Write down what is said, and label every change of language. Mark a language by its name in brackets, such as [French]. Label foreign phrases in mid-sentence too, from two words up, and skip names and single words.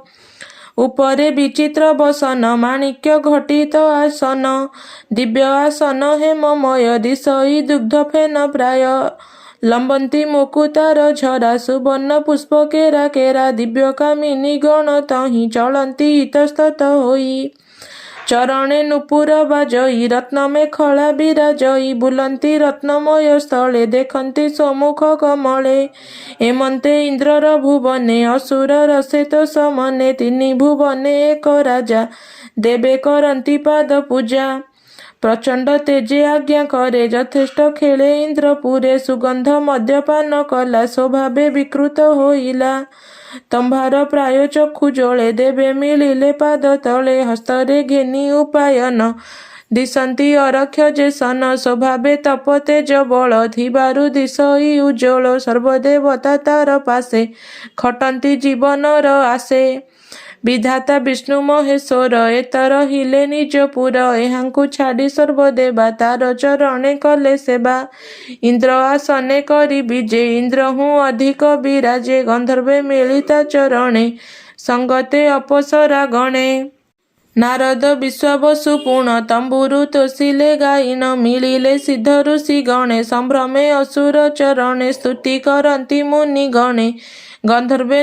[Odia] ଉପରେ ବିଚିତ୍ର ବସନ ମାଣିକ୍ୟ ଘଟିତ ଆସନ ଦିବ୍ୟ ଆସନ ହେମମୟ ଦିଶଇ ଦୁଗ୍ଧ ଫେନ ପ୍ରାୟ ଲମ୍ବନ୍ତୀ ମୁକୁତାର ଝରା ସୁବର୍ଣ୍ଣ ପୁଷ୍ପ କେରା କେରା ଦିବ୍ୟ କାମିନୀ ଗଣ ତହି ଚଲନ୍ତୀ ଇତସ୍ତତ ହୋଇ ଚରଣେ ନୁପୁର ବାଜଇ ରତ୍ନ ମେଖଳା ବିରାଜଇ ବୁଲନ୍ତୀ ରତ୍ନମୟ ସ୍ଥଳେ ଦେଖନ୍ତୀ ସମ୍ମୁଖ କମଳେ ଏମନ୍ତେ ଇନ୍ଦ୍ରର ଭୁବନେ ଅସୁର ରସେତ ସମନେ ତିନି ଭୁବନେ ଏକ ରାଜା ଦେବେ କରନ୍ତୀ ପାଦ ପୂଜା ପ୍ରଚଣ୍ଡ ତେଜେ ଆଜ୍ଞା କରେ ଯଥେଷ୍ଟ ଖେଳେ ଇନ୍ଦ୍ରପୁରେ ସୁଗନ୍ଧ ମଦ୍ୟପାନ କଳା ସ୍ୱଭାବେ ବିକୃତ ହୋଇଲା ତମ୍ଭାର ପ୍ରାୟ ଚକ୍ଷୁ ଜଳେ ଦେବେ ମିଳିଲେ ପାଦ ତଳେ ହସ୍ତରେ ଘେନି ଉପାୟନ ଦିଶନ୍ତୀ ଅରକ୍ଷ ଜେସନ ସ୍ୱଭାବେ ତପ ତେଜ ବଳ ଥିବାରୁ ଦିଶଇ ଉଜ୍ଜ୍ୱଳ ସର୍ବଦେବତା ତାର ପାସେ ଖଟନ୍ତୀ ଜୀବନର ଆସେ ବିଧାତା ବିଷ୍ଣୁ ମହେଶ୍ୱର ଏତର ହିଲେ ନିଜପୁର ଏହାଙ୍କୁ ଛାଡ଼ି ସର୍ବଦେବା ତାର ଚରଣେ କଲେ ସେବା ଇନ୍ଦ୍ର ଆସନେ କରି ବିଜେ ଇନ୍ଦ୍ର ହୁଁ ଅଧିକ ବିରାଜେ ଗନ୍ଧର୍ବେ ମିଳିତା ଚରଣେ ସଙ୍ଗତେ ଅପସରା ଗଣେ ନାରଦ ବିଶ୍ୱାବସୁ ପୂର୍ଣ୍ଣ ତମ୍ବୁରୁ ତୋଷିଲେ ଗାୟନ ମିଳିଲେ ସିଦ୍ଧ ଋଷି ଗଣେ ସମ୍ଭ୍ରମେ ଅସୁର ଚରଣେ ସ୍ତୁତି କରନ୍ତୀ ମୁନି ଗଣେ ଗନ୍ଧର୍ବେ